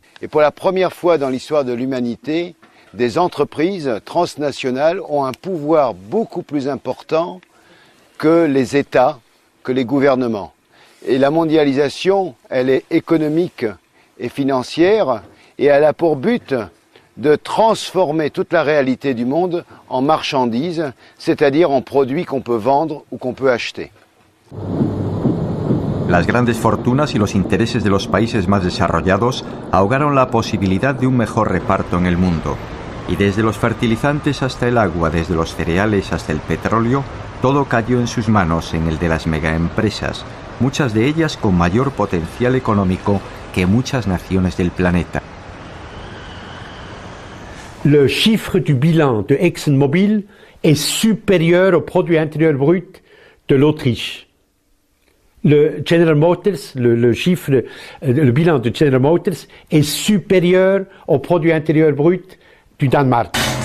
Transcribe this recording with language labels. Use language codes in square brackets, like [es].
[fr] Et pour la première fois dans l'histoire de l'humanité, des entreprises transnationales ont un pouvoir beaucoup plus important que les États, que les gouvernements. Et la mondialisation, elle est économique et financière et elle a pour but de transformer toute la réalité du monde en marchandises, c'est-à-dire en produits qu'on peut vendre ou qu'on peut acheter. [es] Las grandes fortunas y los intereses de los países más desarrollados ahogaron la posibilidad de un mejor reparto en el mundo. Y desde los fertilizantes hasta el agua, desde los cereales hasta el petróleo, todo cayó en sus manos en el de las megaempresas, muchas de ellas con mayor potencial económico que muchas naciones del planeta. [fr] Le chiffre du bilan de ExxonMobil est supérieur au produit intérieur brut de l'Autriche. Le General Motors, le bilan de General Motors est supérieur au produit intérieur brut du Danemark.